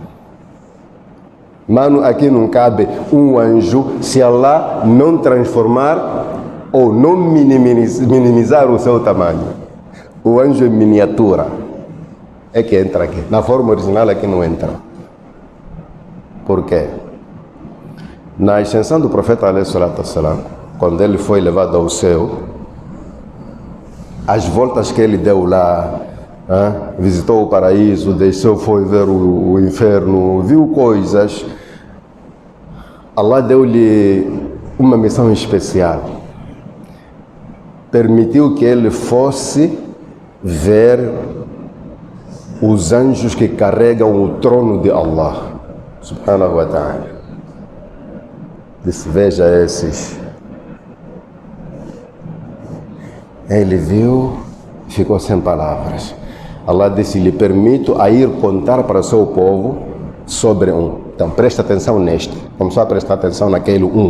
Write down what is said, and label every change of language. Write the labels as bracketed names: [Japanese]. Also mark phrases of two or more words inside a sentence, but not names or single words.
[Portuguese] Mano, aqui não cabe um anjo se Allah não transformar ou não minimizar o seu tamanho. O anjo é miniatura. É que entra aqui. Na forma original é que não entra. Por quê? Na ascensão do profeta [Arabic] عليه الصلاة والسلام, [Portuguese] quando ele foi levado ao céu, as voltas que ele deu lá, visitou o paraíso, desceu, foi ver o inferno, viu coisas. Allah deu-lhe uma missão especial. Permitiu que ele fosse ver os anjos que carregam o trono de Allah, [Arabic] سبحانه وتعالى. [Portuguese] Disse, veja esses. Ele viu, ficou sem palavras. Allah disse, lhe permito a ir contar para o seu povo sobre um. Então presta atenção neste. Começou a prestar atenção naquele um.